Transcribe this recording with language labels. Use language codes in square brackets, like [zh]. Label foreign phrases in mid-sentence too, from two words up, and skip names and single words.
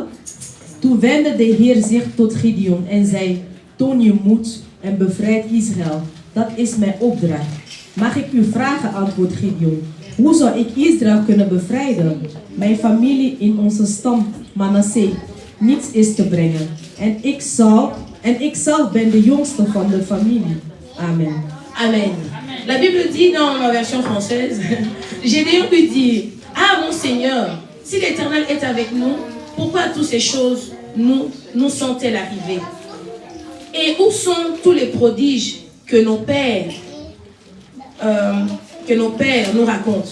[nl] Toen wendde de Heer zich tot Gideon en zei: toon je moed en bevrijd Israël. Dat is mijn opdracht. Mag ik u vragen, antwoordt Gideon, hoe zou ik Israël kunnen bevrijden? Mijn familie in onze stam Manasseh niets is te brengen. En ik zelf ben de jongste van de familie. Amen. Amen. [fr] La Bible dit dans ma version française, Gédéon lui dit: ah mon Seigneur, si l'Éternel est avec nous, pourquoi toutes ces choses nous sont-elles arrivées? Et où sont tous les prodiges que nos pères nous racontent?